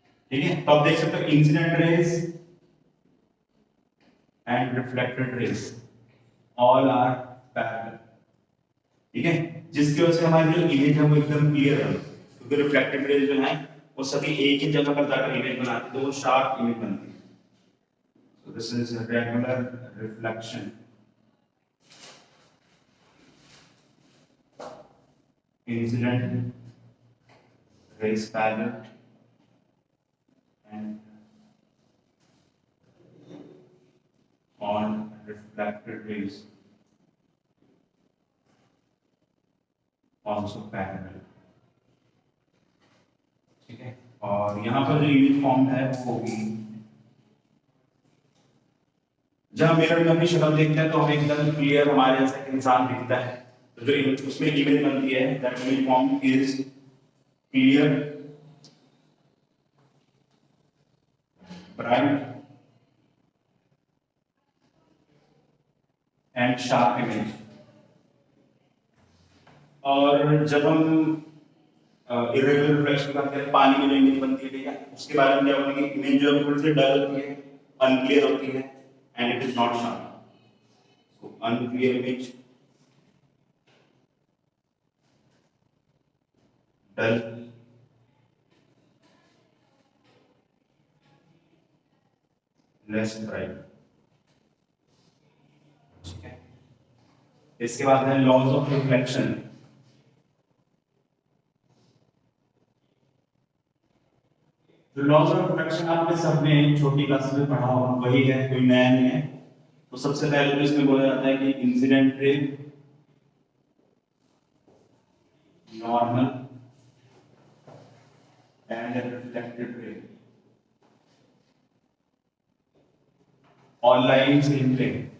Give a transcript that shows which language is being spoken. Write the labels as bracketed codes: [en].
[hi] ठीक है, तो आप देख सकते हो [en] Incident rays and reflected rays all are parallel. [hi] ठीक है, जिसकी वजह से हमारी जो इमेज है वो एकदम क्लियर है, क्योंकि रिफ्लेक्टेड रेज जो है वो सभी एक ही जगह पर जाकर इमेज बनाती है, तो वो शार्प इमेज बनती है। [en] So this is a regular reflection. Incident rays parallel and on reflected rays also parallel. [hi] ठीक है, और यहाँ पर जो इमेज फॉर्म है वो होगी, जब मिरर में अपनी शक्ल देखते हैं तो हमें एकदम क्लियर हमारे जैसा इंसान दिखता है, तो जो उसमें इमेज बनती है [en] That image form is clear, bright and sharp image. [hi] और जब हम इरेगुलर रिफ्लेक्शन का करते हैं, पानी में जो इमेज बनती है भैया, उसके बारे में क्या बोलेंगे, इमेज जो थोड़ी सी डल होती है, अनक्लियर होती है [en] and it is not sharp. So unclear image, dull, less bright. [hi] ठीक है, इसके बाद है लॉज ऑफ रिफ्लेक्शन। जो लॉज ऑफ रिफ्लेक्शन आपने सबने छोटी क्लास में पढ़ा होगा, वही है, कोई नया नहीं है। तो सबसे पहले तो इसमें बोला जाता है कि [en] Incident ray, normal and reflected ray all lie in same plane.